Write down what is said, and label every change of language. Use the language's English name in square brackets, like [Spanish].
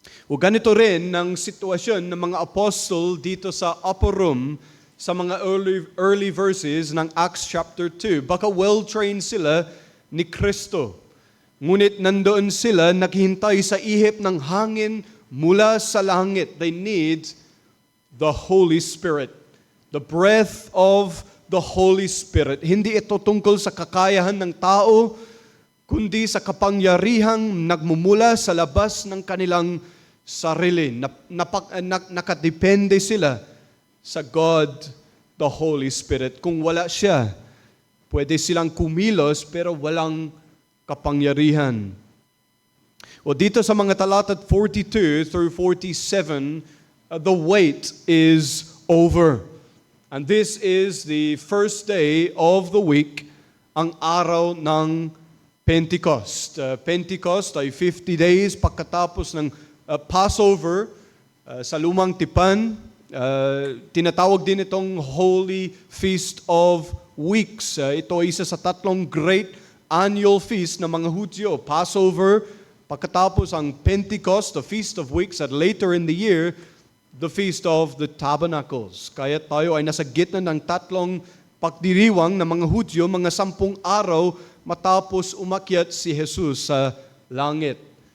[Filipino] O ganito rin ang sitwasyon ng mga apostle dito sa upper room sa mga early verses ng Acts chapter 2. Baka well-trained sila ni Kristo. Ngunit nandoon sila naghihintay sa ihip ng hangin mula sa langit. [English] They need the Holy Spirit, the breath of the Holy Spirit. [Filipino] Hindi ito tungkol sa kakayahan ng tao, kundi sa kapangyarihang nagmumula sa labas ng kanilang sarili. Nakadepende sila sa God, the Holy Spirit. Kung wala siya, pwede silang kumilos pero walang kapangyarihan. O dito sa mga talata 42 through 47, [English] the wait is over. And this is the first day of the week, [Filipino] ang araw ng Pentecost. Pentecost ay 50 days pagkatapos ng Passover sa Lumang Tipan, tinatawag din itong Holy Feast of Weeks. Ito ay isa sa tatlong great annual feast ng mga Hudyo. [English] Passover, [Filipino] pagkatapos ang Pentecost, [English] the Feast of Weeks, at later in the year, the Feast of the Tabernacles. [Filipino] Kaya tayo ay nasa gitna ng tatlong pagdiriwang ng mga Hudyo, mga 10 araw matapos umakyat si Jesus sa langit.